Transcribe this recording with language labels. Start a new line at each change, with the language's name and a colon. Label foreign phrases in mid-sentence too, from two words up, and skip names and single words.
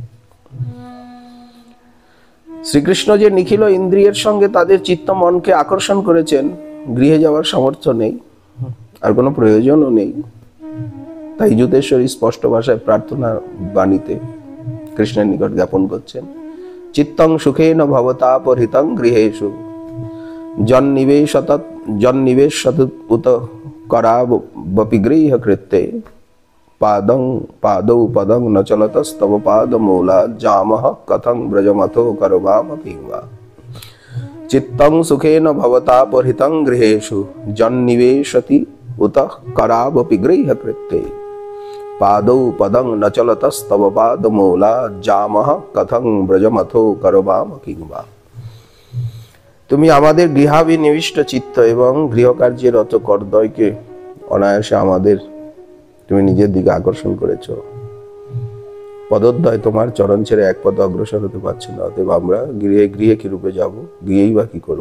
Bangla: শ্রীকৃষ্ণ যে নিখিল ইন্দ্রিয়ের সঙ্গে তাদের চিত্ত মনকে আকর্ষণ করেছেন, গৃহে যাওয়ার সামর্থ্য নেই, আর কোনো প্রয়োজনও নেই। তাই যুতেশ্বরী স্পষ্ট ভাষায় প্রার্থনা বাণীতে কৃষ্ণের নিকট জ্ঞাপন করছেন,
Sanskrit: চিত্তং সুখেন ভবতাপহৃতং গৃহেষু জন্নিবেশত উত করাবপি গৃহকৃত্যে পাদৌ পদং ন চলতস্তব পাদমূলা জামহ কথং ব্রজমথো করবামপি বা। চিত্তং সুখেন ভবতাপহৃতং গৃহেষু জন্নিবেশতি উত করাবপি গৃহকৃত্যে পাদৌ পদং ন চলতস্তব পাদমূলা জামহ কথং ব্রজমথো করবামপি বা।
Bangla: তুমি আমাদের গৃহাভিনিবিষ্ট চিত্ত এবং গৃহকার্যের রত করদয়কে অনায়াসে আমাদের তুমি নিজের দিকে আকর্ষণ করেছ। পদোদ্বয় তোমার চরণ ছেড়ে এক পদ অগ্রসর হতে পারছে না, অতএব আমরা গৃহে কি রূপে যাব, গৃহেই বা কি করব।